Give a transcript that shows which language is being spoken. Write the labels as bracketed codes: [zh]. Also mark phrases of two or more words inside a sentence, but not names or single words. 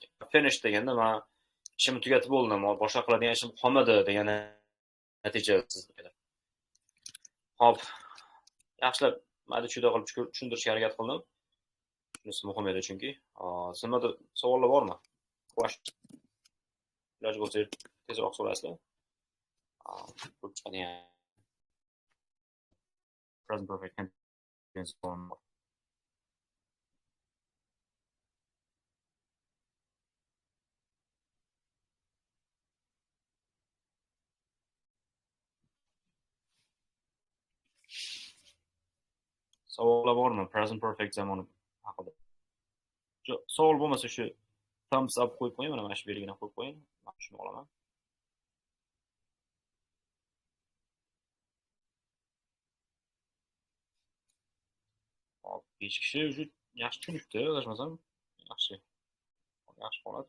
[uz] Finish deganda men ishimni tugatib bo'ldim, boshqa qiladigan ishim qolmadi degan natija sizda. Hop. Yaxshilab mayda chuyda qilib tushuntirishga harakat qildim. Shunisi muhim edi chunki. Sizlarda savollar bormi? Iloji bo'lsa tezroq so'raysizlar. [en] Present perfect tense form. [uz] Savollar bormi? [en] Present perfect [uz] zamoni haqida. Savol bo'lmasa shu [en] thumbs up [uz] qo'yib qo'ying, mana shu belgini qo'yib qo'ying. Men shuni olaman. Hop, 5 kishi уже yaxshi tushunibdi, adashmasam. Yaxshi holat.